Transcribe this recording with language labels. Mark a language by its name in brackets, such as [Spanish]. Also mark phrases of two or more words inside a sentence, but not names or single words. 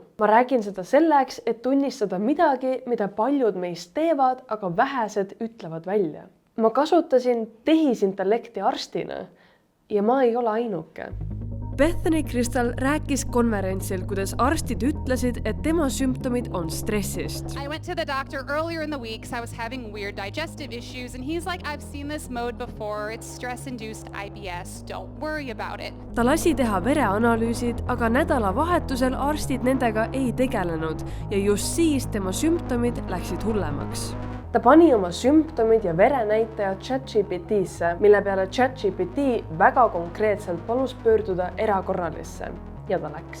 [Estonian] Ma räägin seda selleks, et tunnistada midagi, mida paljud meist teevad, aga vähesed ütlevad välja. Ma kasutasin tehisintellekti arstina ja ma ei ole ainuke. Bethany Crystal rääkis konverentsil, kuidas arstid ütlesid, et tema sümptomid on stressist. [English] I went to the doctor earlier in the week because I was having weird digestive issues and he's like, I've seen this mode before. It's stress-induced IBS. Don't worry about it. [Estonian] Ta lasi teha vereanalüüsid, aga nädalavahetusel arstid nendega ei tegelenud ja just siis tema sümptomid läksid hullemaks. Ta pani oma sümptomid ja verenäitajad ChatGPT-sse, mille peale ChatGPT väga konkreetselt palus pöörduda erakorralisse ja ta läks.